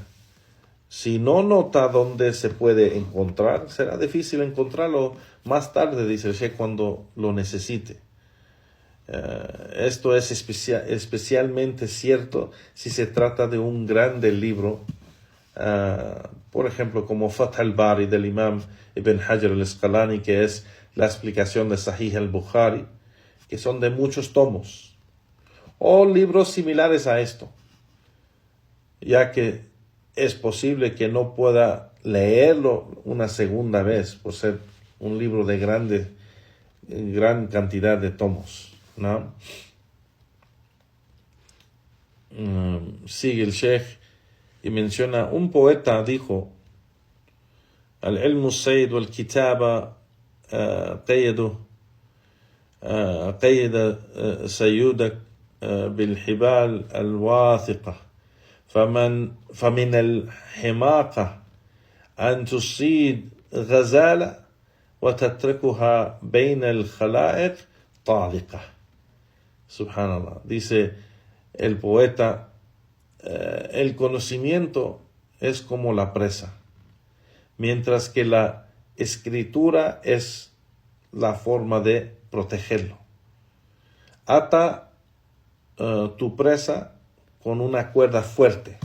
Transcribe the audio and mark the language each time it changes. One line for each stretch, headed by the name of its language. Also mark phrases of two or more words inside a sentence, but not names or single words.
Spanish: Si no nota dónde se puede encontrar, será difícil encontrarlo más tarde, dice el Sheikh, cuando lo necesite. Esto es especialmente cierto si se trata de un grande libro, por ejemplo, como Fath al-Bari del Imam Ibn Hajar al-Asqalani, que es la explicación de Sahih al-Bukhari, que son de muchos tomos, o libros similares a esto, ya que es posible que no pueda leerlo una segunda vez por ser un libro de gran cantidad de tomos, ¿no? Sigue el Sheikh y menciona, un poeta dijo,
Arabic: العلم صيد والكتابة قيد صيودك بالحبال الواثقة فمن الحماقة أن تصيد غزالة وتتركها بين الخلائق طالقة.
Spanish: Subhanallah. Dice el poeta, el conocimiento es como la presa, mientras que la escritura es la forma de protegerlo. Ata tu presa con una cuerda fuerte.